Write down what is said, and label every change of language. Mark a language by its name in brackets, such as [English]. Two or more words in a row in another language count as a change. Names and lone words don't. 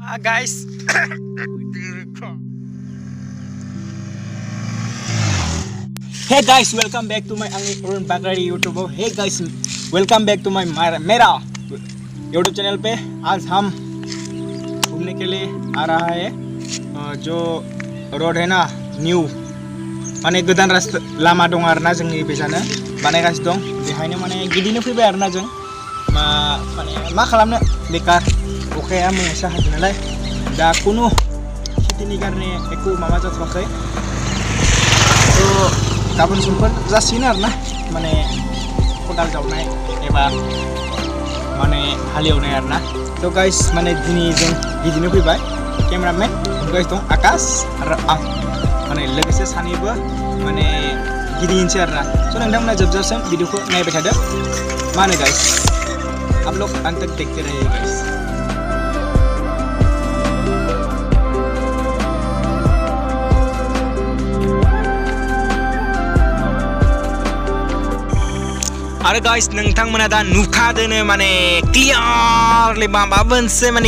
[English] Guys. Hey guys, welcome back to my अरुण बागड़ी यूट्यूब। Hey guys, welcome back to my [Hindi] मेरा यूट्यूब चैनल पे। आज हम घूमने के लिए आ रहा है जो रोड है ना [Bodo] न्यू माने गोदान रास्ता लामा दं आरोना जोंनि बेजानो बानायगासिनो दं बेहायनो माने गिदिंनो फैबाय आरोना जों मा खालामनो बेकार अखाया मैयासो हादों नालाय दा कुनु खेथिनि कारणे एख' माबा जाथ'वाखै थ' गाबोन समफोर जासिगोन आरोना माने खदाल जावनाय एबा माने हालेवनाय आरोना थ' गाइस माने दिनै जों गिदिंनो फैबाय केमेरामेन गाइस दं आकाश आरो आं माने लोगोसे सानैबो माने गिदिंनोसै आरोना स' नोंथांमोना जोबजासिम भिडिअखौ नायबाय थादो मा होनो गाइस [Hindi] आप लोग अंत तक देखते रहिए [Bodo] गाइस। आरो गाइस नोंथांमोना दा नुखादोनो माने क्लियारलि माबा मोनसे माने